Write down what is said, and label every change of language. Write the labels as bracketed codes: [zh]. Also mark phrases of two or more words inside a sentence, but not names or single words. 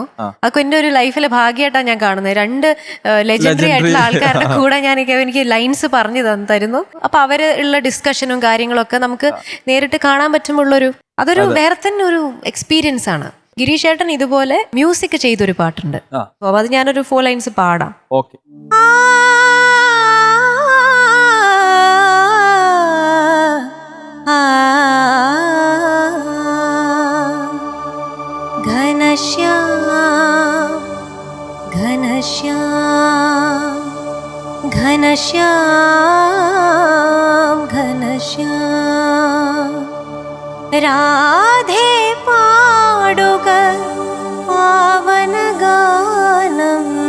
[ml] അതൊക്കെ എന്റെ ഒരു ലൈഫിലെ ഭാഗ്യമായിട്ടാണ് ഞാൻ കാണുന്നത്. രണ്ട് ലെജൻഡറി ആയിട്ടുള്ള ആൾക്കാരുടെ കൂടെ എനിക്ക് ലൈൻസ് പറഞ്ഞു തരുന്നു. അപ്പൊ അവര് ഉള്ള ഡിസ്കഷനും കാര്യങ്ങളൊക്കെ നമുക്ക് നേരിട്ട് കാണാൻ പറ്റുമ്പോഴുള്ളൊരു അതൊരു വേറെ തന്നെ ഒരു എക്സ്പീരിയൻസ് ആണ്. ഗിരീഷ് ചേട്ടൻ ഇതുപോലെ മ്യൂസിക് ചെയ്തൊരു പാട്ടുണ്ട്. അപ്പൊ അത് ഞാനൊരു 4 ലൈൻസ് പാടാം. ഓക്കെ. [sa] घनश्याम घनश्याम घनश्याम घनश्याम राधे पाडुग पावन गानम